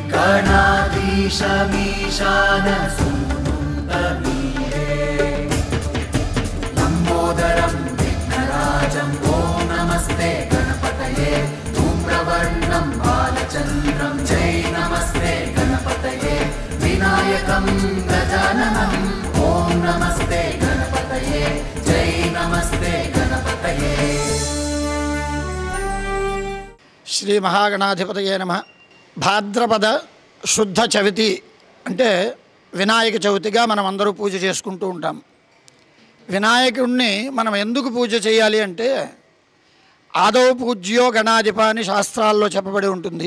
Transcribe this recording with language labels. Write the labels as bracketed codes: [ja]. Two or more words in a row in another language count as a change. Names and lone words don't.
[sa] गणाधीशमीशानसूनुं तमीरे लम्बोदरं विघ्नराजं ॐ नमस्ते गणपतये धूम्रवर्णं बालचन्द्रं जय नमस्ते गणपतये विनायकं गजाननं ॐ नमस्ते गणपतये जय नमस्ते गणपतये. శ్రీ మహాగణాధిపతయే నమః. [te] భాద్రపద శుద్ధ చవితి అంటే వినాయక చవితిగా మనం అందరూ పూజ చేసుకుంటూ ఉంటాం. వినాయకుడిని మనం ఎందుకు పూజ చేయాలి అంటే [sa] ఆదౌ పూజ్యో గణాధిప [te] అని శాస్త్రాల్లో చెప్పబడి ఉంటుంది.